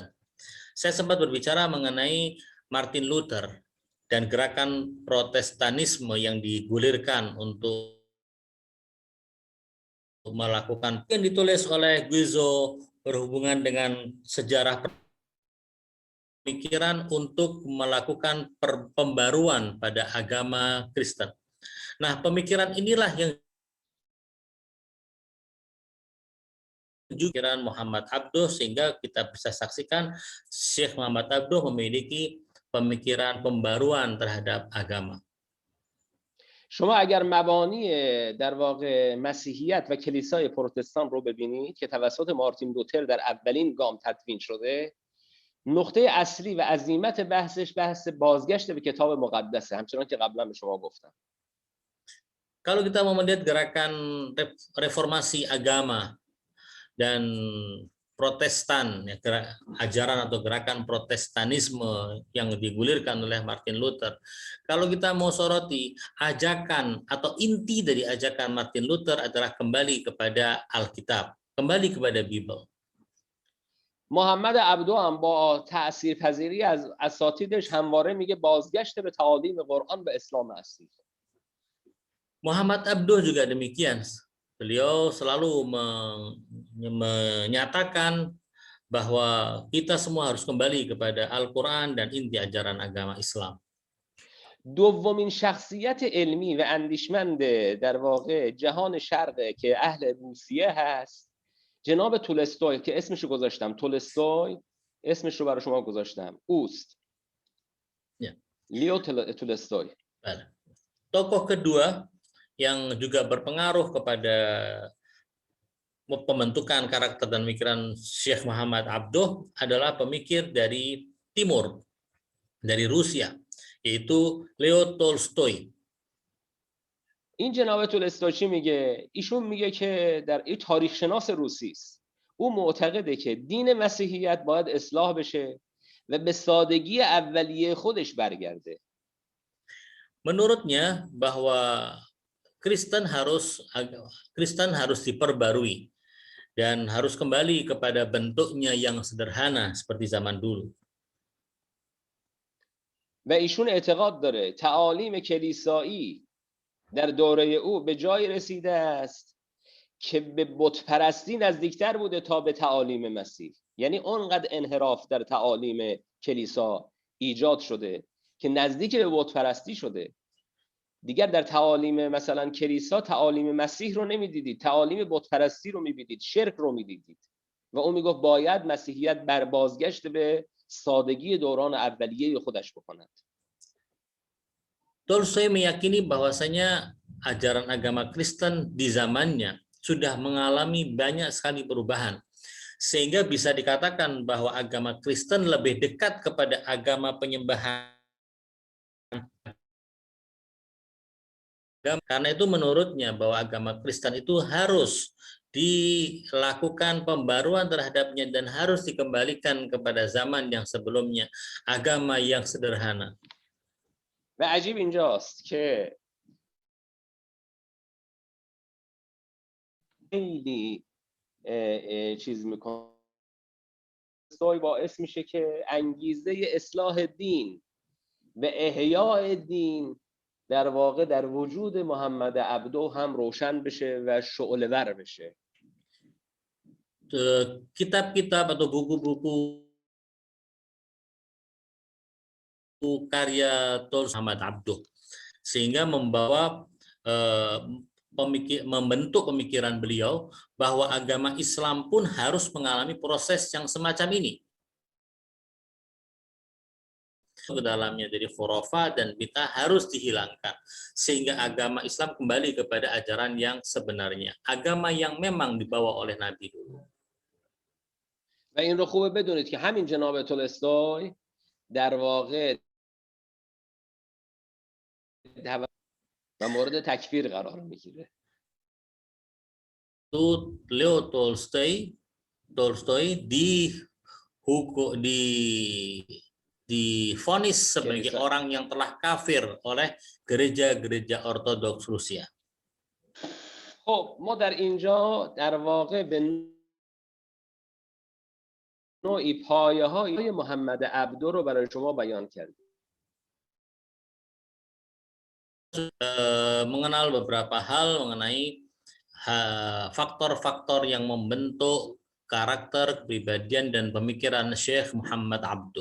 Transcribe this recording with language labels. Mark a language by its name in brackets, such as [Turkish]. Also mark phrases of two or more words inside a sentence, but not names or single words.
[Indonesian] Saya sempat berbicara mengenai Martin Luther dan gerakan Protestanisme yang digulirkan untuk melakukan yang ditulis oleh Guizot berhubungan dengan sejarah pemikiran untuk melakukan pembaruan pada agama Kristen. Nah, pemikiran inilah yang pikiran Muhammad Abduh, sehingga kita bisa saksikan Syekh Muhammad Abduh memiliki pemikiran pembaruan terhadap agama. [Persian] شما اگر مبانی در واقع مسیحیت و کلیسای پروتستان رو ببینید که توسط مارتین لوتر در اولین گام تدوین شده، نقطه اصلی و عزیمت بحثش بحث بازگشت به کتاب مقدسه، همچنان که قبلا به شما گفتم. [Indonesian] Kalau kita mau melihat gerakan reformasi agama dan Protestan, ya, ajaran atau gerakan Protestanisme yang digulirkan oleh Martin Luther. Kalau kita mau soroti ajakan atau inti dari ajakan Martin Luther adalah kembali kepada Alkitab, kembali kepada Bible. [Persian] محمد عبدو هم با تأثیرپذیری از اساتیدش همواره میگه بازگشت به تعالیم قرآن و اسلام اصلی. [Indonesian] Muhammad Abduh juga demikian. Beliau selalu menyatakan bahwa kita semua harus kembali kepada Al-Quran dan inti ajaran agama Islam. [Persian] دومین شخصیت علمی و اندیشمند در واقع جهان شرقه که اهل روسیه هست جناب تولستوی که اسمشو گذاشتم. تولستوی اسمش رو برای شما گذاشتم. اوست. لیو تولستوی. [Indonesian] Tokoh kedua yang juga berpengaruh kepada pembentukan karakter dan pemikiran Syekh Muhammad Abduh adalah pemikir dari Timur, dari Rusia, yaitu Leo Tolstoy. [Persian] این جناب تولستوی چی میگه؟ ایشون میگه که در این تاریخ شناس روسی است. او معتقده که دین مسیحیت باید اصلاح بشه و به سادگی اولیه خودش برگرده. [Indonesian] Menurutnya bahwa Kristen harus diperbarui dan harus kembali kepada bentuknya yang sederhana seperti zaman dulu. [Persian] و ایشون اعتقاد داره تعالیم کلیسایی در دوره او به جای رسیده است که به بت پرستی نزدیکتر بوده تا به تعالیم مسیح. یعنی اونقدر انحراف در تعالیم کلیسا ایجاد شده که نزدیک به بت پرستی شده. دیگر در تعالیم مثلا کلیسا تعالیم مسیح رو نمیدیدید، تعالیم بت پرستی رو میدیدید، شرک رو میدیدید. و اون میگفت باید مسیحیت بر بازگشت به سادگی دوران اولیه خودش بکند. [Indonesian] Tolstoy meyakini bahwasanya ajaran agama Kristen di zamannya sudah mengalami banyak sekali perubahan, sehingga bisa dikatakan bahwa agama Kristen lebih dekat kepada agama penyembahan. Karena itu menurutnya bahwa agama Kristen itu harus dilakukan pembaruan terhadapnya dan harus dikembalikan kepada zaman yang sebelumnya, agama yang sederhana. [Persian] و عجیب اینجاست که خیلی چیز میکنه باعث میشه که انگیزه اصلاح دین و احیاء دین در واقع در وجود محمد عبدو هم روشن بشه و شعله‌ور بشه. [Indonesian] Kitab-kitab atau buku-buku karya Tol Muhammad Abduh, sehingga membawa membentuk pemikiran beliau bahwa agama Islam pun harus mengalami proses yang semacam ini. Ke dalamnya jadi khurafat dan bid'ah harus dihilangkan sehingga agama Islam kembali kepada ajaran yang sebenarnya, agama yang memang dibawa oleh Nabi dulu. [Persian] و این رو خوبه بدونید که همین جناب تولستوی در واقع و مورد تکفیر قرار میگیره. [Indonesian] Leo Tolstoy divonis sebagai orang yang telah kafir oleh gereja-gereja Ortodoks Rusia. [Persian] خب ما در اینجا در واقع به نوعی پایه‌های محمد عبدو رو برای شما بیان کردیم. [Indonesian] Mengenal beberapa hal mengenai faktor-faktor yang membentuk karakter, kepribadian dan pemikiran Syekh Muhammad Abduh.